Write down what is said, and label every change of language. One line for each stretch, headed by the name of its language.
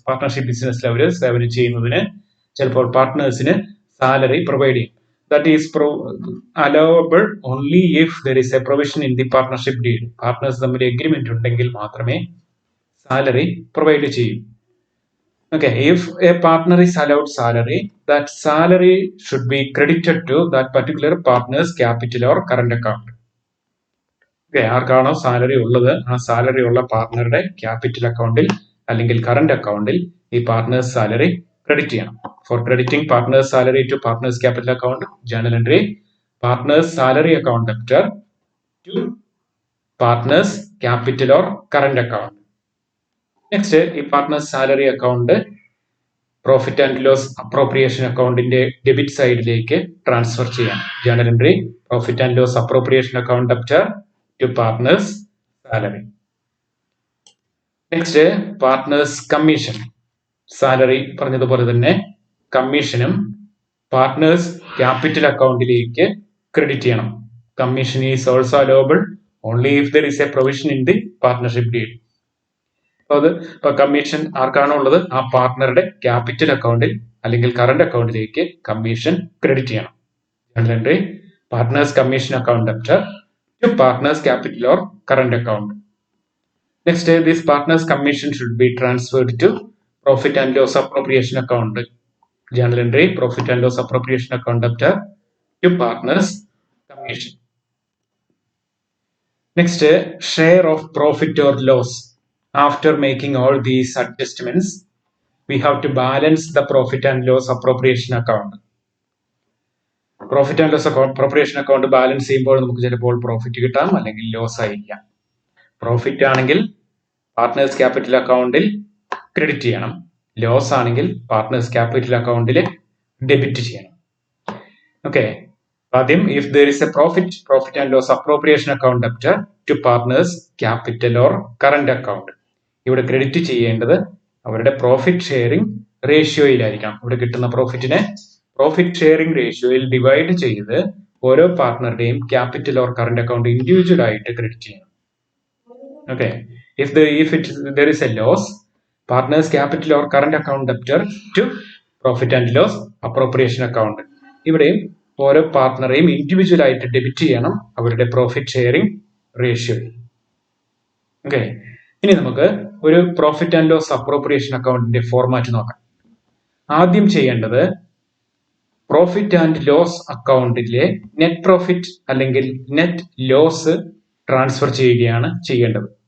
Malayalam: Partnership business അവർ സേവനം ചെയ്യുന്നതിന് ചിലപ്പോൾ പാർട്ട്നേഴ്സിന് സാലറി പ്രൊവൈഡ് ചെയ്യും.
English: That is allowable only if there is a provision in the partnership deed.
Malayalam: Partners തമ്മിൽ agreement ഉണ്ടെങ്കിൽ മാത്രമേ സാലറി പ്രൊവൈഡ് ചെയ്യൂ.
English: Okay, if a partner is allowed salary, that salary should be credited to that particular partner's capital or current account.
Malayalam: ആർക്കാണോ salary ഉള്ളത് ആ salary ഉള്ള പാർട്ട്ണറുടെ capital അക്കൗണ്ടിൽ അല്ലെങ്കിൽ കറന്റ് അക്കൗണ്ടിൽ ഈ പാർട്ട്നേഴ്സ് സാലറി ക്രെഡിറ്റ് ചെയ്യണം.
English: For crediting partners salary to partners capital account, journal entry partners salary account debtor to partners capital or current account.
Malayalam: Next, ഈ partners salary account profit and loss appropriation അക്കൗണ്ടിന്റെ debit സൈഡിലേക്ക് transfer ചെയ്യാം.
English: Journal entry profit and loss appropriation account debtor to partners salary. Next, partners commission.
Malayalam: Salary പറഞ്ഞതുപോലെ തന്നെ കമ്മീഷനും partners capital അക്കൗണ്ടിലേക്ക് credit ചെയ്യണം.
English: Commission is also allowable only if there is a provision in the partnership deed.
Malayalam: ഇപ്പൊ commission ആർക്കാണോ ഉള്ളത് ആ പാർട്ട്ണറുടെ capital അക്കൗണ്ടിൽ അല്ലെങ്കിൽ കറന്റ് അക്കൗണ്ടിലേക്ക് കമ്മീഷൻ ക്രെഡിറ്റ് ചെയ്യണം.
English: Journal entry partners commission account debtor to partners capital or current account. Next, this partners commission should be transferred to profit and loss appropriation account. Journal entry profit and loss appropriation account debtor to partners commission. Next, share of profit or loss. After making all these adjustments, we have to balance the profit and loss appropriation account.
Malayalam: Profit and loss appropriation account balance ചെയ്യുമ്പോൾ നമുക്ക് ചിലപ്പോൾ profit കിട്ടാം, അല്ലെങ്കിൽ loss ആയിരിക്കാം. Profit ആണെങ്കിൽ partners capital അക്കൗണ്ടിൽ credit ചെയ്യണം, loss ആണെങ്കിൽ പാർട്ട്നേഴ്സ് ക്യാപിറ്റൽ അക്കൗണ്ടിൽ ഡെബിറ്റ് ചെയ്യണം.
English: Okay. ആദ്യം if there is a profit and loss appropriation account debtor to partners capital or current account.
Malayalam: ഇവിടെ ക്രെഡിറ്റ് ചെയ്യേണ്ടത് അവരുടെ പ്രോഫിറ്റ് ഷെയറിംഗ് റേഷ്യോയിലായിരിക്കണം. ഇവിടെ കിട്ടുന്ന പ്രോഫിറ്റിനെ പ്രോഫിറ്റ് ഷെയറിംഗ് റേഷ്യോയിൽ ഡിവൈഡ് ചെയ്ത് ഓരോ പാർട്ട്ണറുടെയും capital or current account individual ആയിട്ട് ക്രെഡിറ്റ് ചെയ്യണം.
English: Okay. If there is a loss, partners capital or current account debtor to profit and loss appropriation account.
Malayalam: ഇവിടെയും ഓരോ പാർട്ട്ണറെയും ഇൻഡിവിജ്വൽ ആയിട്ട് ഡെബിറ്റ് ചെയ്യണം അവരുടെ പ്രോഫിറ്റ് ഷെയറിംഗ് റേഷ്യോയിൽ. ഓക്കെ, ഇനി നമുക്ക് ഒരു പ്രോഫിറ്റ് ആൻഡ് ലോസ് അപ്രോപ്രിയേഷൻ അക്കൗണ്ടിന്റെ ഫോർമാറ്റ് നോക്കാം. ആദ്യം ചെയ്യേണ്ടത് പ്രോഫിറ്റ് ആൻഡ് ലോസ് അക്കൗണ്ടിലെ നെറ്റ് പ്രോഫിറ്റ് അല്ലെങ്കിൽ നെറ്റ് ലോസ് ട്രാൻസ്ഫർ ചെയ്യുകയാണ് ചെയ്യേണ്ടത്.